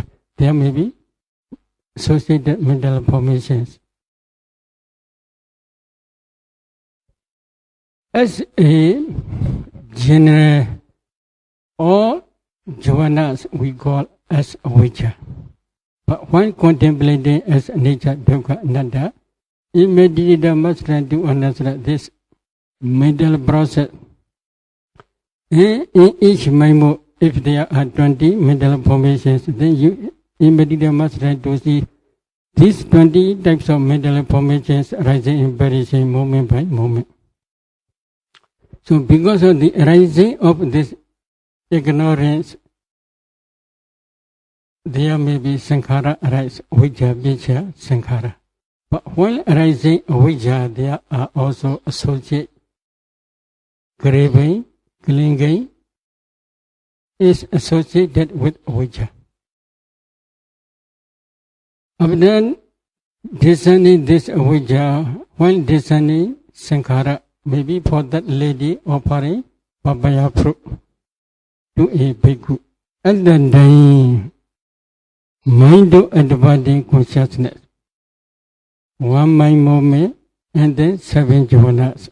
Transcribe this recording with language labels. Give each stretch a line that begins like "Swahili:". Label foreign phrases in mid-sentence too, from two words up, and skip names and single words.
English: There may be associated mental formations. As a general, all jhanas we call as avijja. But when contemplating as nature,
Pali: dukkha, anatta,
English: immediately must try to understand this mental process. In each mind, if there are 20 mental formations, then you immediately must try to see these 20 types of mental formations rising and perishing moment by moment. So because of the rising of this ignorance, there may be sankhara arise,
Pali: avijja, vicca, sankhara.
English: But while arising avijja, there are also associated craving, clinging is associated with avijja. After discerning this avijja, while discerning sankhara, maybe for that lady offering papaya fruit to a bhikkhu, at the time, mind of advancing consciousness, one mind moment, and then 7 jhanas.